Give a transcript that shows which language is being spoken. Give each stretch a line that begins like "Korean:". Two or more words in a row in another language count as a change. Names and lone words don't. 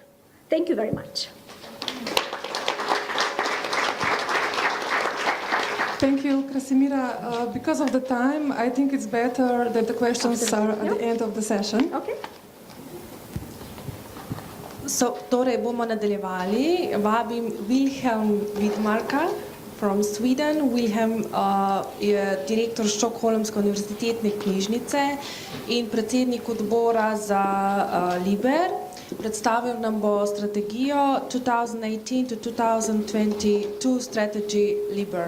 English: Thank you very much. Thank you, Krasimira. Because of the time, I think it's better that the questions are at the end of the session. Okay. So,
Slovenian: torej bomo nadaljevali. Vabim Wilhelm Widmarka
English: from Sweden.
Slovenian: Wilhelm je direktor Stockholmske univerzitetne knjižnice in predsednik odbora za LIBER. Predstavil nam bo strategijo
English: 2018 to 2022 strategy
Slovenian: LIBER.